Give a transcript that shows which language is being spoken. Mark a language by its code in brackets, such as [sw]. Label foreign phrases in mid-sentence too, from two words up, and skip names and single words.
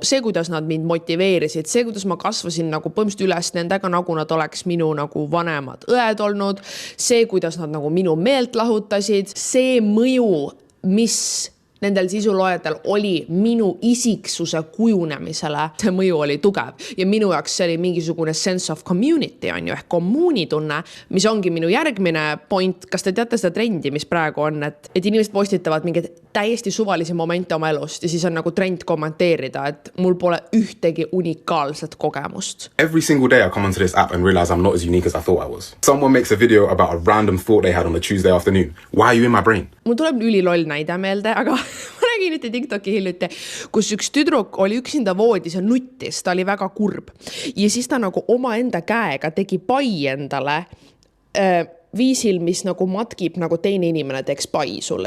[et] See, kuidas nad mind motiveerisid, see, kuidas ma kasvasin nagu põhimõtteliselt üles nendega, nagu nad oleks minu nagu vanemad õed olnud, see, kuidas nad nagu minu meelt lahutasid, see mõju, mis nendel sisuloojatel oli minu isiksuse kujunemisele, see mõju oli tugev ja minu jaoks see oli mingisugune [en] sense of community, [et] on ju, ehk kommuunitunne, mis ongi minu järgmine point. Kas te teate seda trendi, mis praegu on, et inimesed postitavad mingid täiesti suvalisi momente oma elust ja siis on nagu trend kommenteerida, et mul pole ühtegi unikaalset kogemust. [en] Every single day I come onto this app and realize I'm not as unique as I thought I was. Someone makes a video about a random thought they had on a Tuesday afternoon. Why are you in my brain? [et] Mul tuleb üliloll näide meelde, aga ma nägin ühte TikToki hiljuti, kus üks tüdruk oli üksinda voodis ja nuttis, ta oli väga kurb. Ja siis ta nagu omaenda käega tegi pai endale viisil, mis nagu matkib, nagu teine inimene teeks pai sulle.